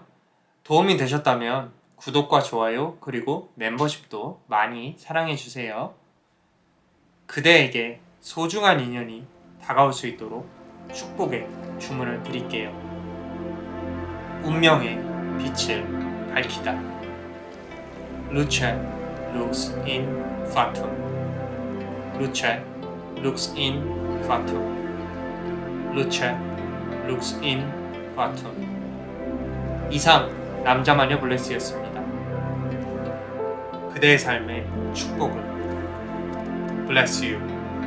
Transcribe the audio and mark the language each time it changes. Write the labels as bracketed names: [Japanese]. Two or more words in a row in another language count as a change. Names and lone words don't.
[Korean] 도움이 되셨다면 구독과 좋아요 그리고 멤버십도 많이 사랑해주세요. 그대에게 소중한 인연이 다가올 수 있도록 축복의 주문을 드릴게요. 운명의 빛을 밝히다. [Latin] Luce lux in fatum. Luce lux in fatum. Luce lux in fatum. [Korean] 이상 남자마녀 블레스였습니다. 그대의 삶에 축복을. [English] Bless you.